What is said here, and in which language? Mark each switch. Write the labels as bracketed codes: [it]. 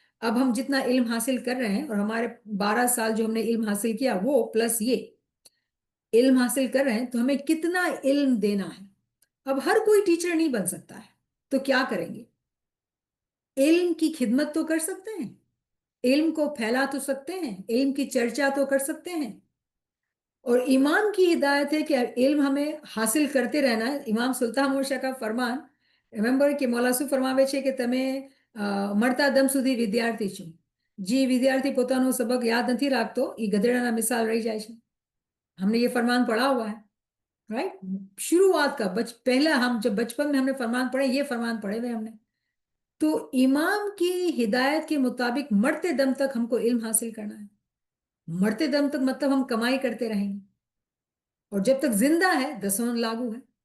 [hi] अब हम जितना इल्म हासिल कर रहे हैं और हमारे 12 साल जो हमने इल्म हासिल किया वो प्लस ये इल्म हासिल कर रहे हैं, तो हमें कितना इल्म देना है। अब हर कोई टीचर नहीं बन सकता है, तो क्या करेंगे? इल्म की खिदमत तो कर सकते हैं, इल्म को फैला तो सकते हैं, इल्म की चर्चा तो कर सकते हैं। और इमाम की हिदायत है कि इल्म हमें हासिल करते रहना है। इमाम सुल्तान मोर्शा का फरमान, रिमेंबर कि [gu] मौलासु फरમાવે છે કે તમે મરતા દમ સુધી વિદ્યાર્થી છો। જે વિદ્યાર્થી પોતાનો સબક યાદ નથી રાખતો એ ગધેડાના મિસાલ રહી જાય છે। [hi] हमने ये फरमान पढ़ा हुआ है, राइट? शुरुआत का पहला हम जब बचपन में हमने फरमान पढ़े, ये फरमान पढ़े हुए हमने। तो इमाम की हिदायत के मुताबिक मरते दम तक हमको इल्म हासिल करना है। मरते दम तक मतलब हम कमाई करते रहेंगे, और जब तक जिंदा है दसवां लागू है।